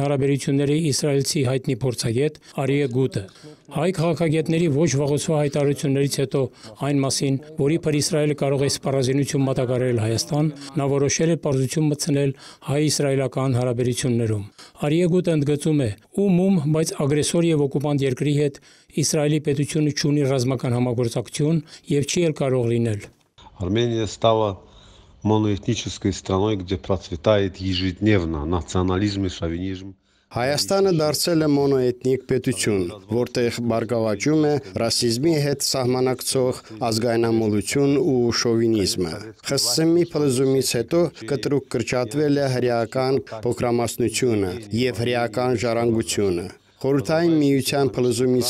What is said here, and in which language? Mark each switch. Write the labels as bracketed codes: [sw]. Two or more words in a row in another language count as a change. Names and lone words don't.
[hy] հարաբերությունների իսրայելցի հայտնի փորձագետ Արիե Գուտը։ Հայ քաղաքագետների ոչ վաղուցվա հայտարարություններից հետո այն մասին, որ իբր Իսրայելը կարող է սպառազինություն մատակարարել Հայաստան, նա որոշել է պարզություն մտցնել հայ-իսրայելական հարաբերություններում։ Արիե Գուտը ընդգծում է, ում, բայց ագրեսոր եւ օկուպանտ երկրի հետ Իսրայելի պետությունը չունի ռազմական համագործակցություն եւ չի էլ կարող լինել։ [ru] Армения стала моноэтнической страной, где процветает ежедневно национализм и шовинизм. [hy] Հայաստանը դարձել է մոնոէթնիկ պետություն, որտեղ բարգավաճում է ռասիզմի հետ սահմանակցող ազգայնամոլություն ու շովինիզմը։ ԽՍՀՄ-ի փլուզումից հետո կտրուկ կրճատվել է հրեական փոքրամասնությունը եւ հրեական ժառանգությունը։ Խորհրդային միության փլուզումից